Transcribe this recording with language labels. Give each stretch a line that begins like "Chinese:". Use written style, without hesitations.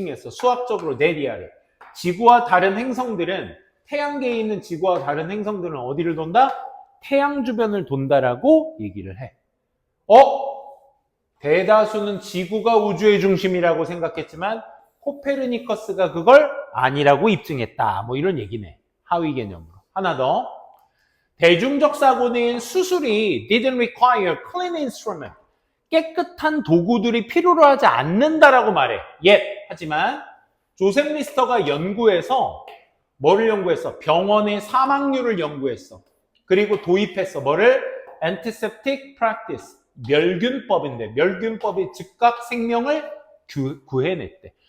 Korean: 수학적으로 내리아를. 지구와 다른 행성들은, 태양계에 있는 지구와 다른 행성들은 어디를 돈다? 태양 주변을 돈다라고 얘기를 해. 대다수는 지구가 우주의 중심이라고 생각했지만 코페르니커스가 그걸 아니라고 입증했다. 뭐 이런 얘기네. 하위 개념으로. 하나 더. 대중적 사고는 수술이
English: didn't require clean instrument.
Korean: 깨끗한 도구들이 필요로 하지 않는다라고 말해. 하지만 조셉 리스터가 연구해서 뭐를 연구했어? 병원의 사망률을 연구했어. 그리고 도입했어. 뭐를? antiseptic practice. 멸균법인데 멸균법이 즉각 생명을 구해냈대.